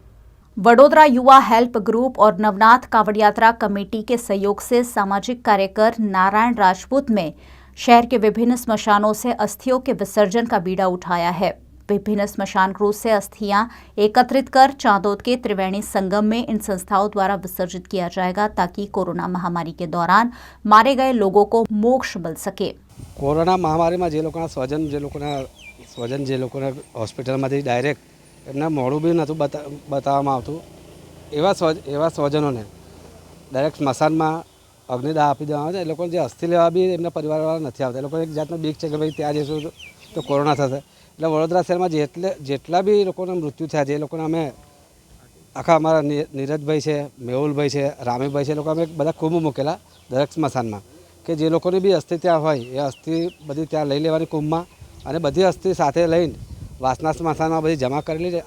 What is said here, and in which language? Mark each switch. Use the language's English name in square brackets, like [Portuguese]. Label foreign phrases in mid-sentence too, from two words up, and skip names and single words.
[Hindi] वडोदरा युवा हेल्प ग्रुप और नवनाथ कावड़ यात्रा कमेटी के सहयोग से सामाजिक कार्यकर नारायण राजपूत में शहर के विभिन्न स्मशानों से अस्थियों के विसर्जन का बीड़ा उठाया है। विभिन्न स्मशान गृह से अस्थियां एकत्रित कर चांदोद के त्रिवेणी संगम में इन संस्थाओं द्वारा विसर्जित किया जाएगा, ताकि कोरोना महामारी के दौरान मारे गए लोगों को मोक्ष मिल सके। [Gujarati] કોરોના મહામારી મેં જે લોકોના સ્વજન જે લોકોના હોસ્પિટલ મેં ડાયરેક્ટ એમના મોડૂ ભી નતું બતાવવામાં આવતું, એવા સ્વજનો ને ડાયરેક્ટ સ્મશાન મેં અગ્નિદાહ આપી દેવામાં આવે છે। એ લોકોને જે અસ્થિ લેવા બી એમના પરિવારવાળા નથી આવતા। એ લોકોને એક જાતનો બીક છે કે ભાઈ ત્યાં જઈશું તો કોરોના થશે। એટલે વડોદરા શહેરમાં જેટલા બી લોકોના મૃત્યુ થયા છે એ લોકોને અમે આખા અમારા નીરજભાઈ છે, મેહુલભાઈ છે, રામીભાઈ છે, એ લોકો અમે બધા કુંભ મૂકેલા દરેક સ્મશાનમાં કે જે લોકોની બી અસ્થિ ત્યાં હોય એ અસ્થિ બધી ત્યાં લઈ લેવાની કુંભમાં અને બધી અસ્થિ સાથે લઈને વાસના સ્મશાનમાં બધી જમા કરેલી છે.